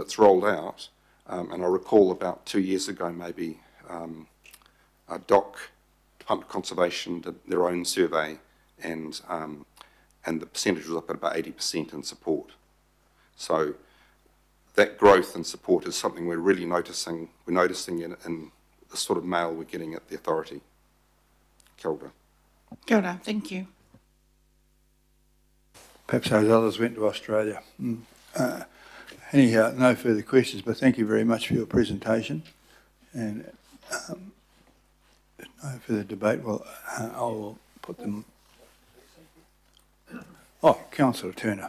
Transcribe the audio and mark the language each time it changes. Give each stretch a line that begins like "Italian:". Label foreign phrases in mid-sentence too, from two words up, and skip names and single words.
English: It's rolled out, and I recall about 2 years ago, maybe Department of Conservation did their own survey, and the percentage was up at about 80% in support. So that growth and support is something we're really noticing. We're noticing in the sort of mail we're getting at the authority.
Māori: Kia ora. Kia ora,
English: thank you. Perhaps those others went to Australia. Anyhow, no further questions, but thank you very much for your presentation. And no further debate. Well, I'll put them. Oh, Councillor Turner.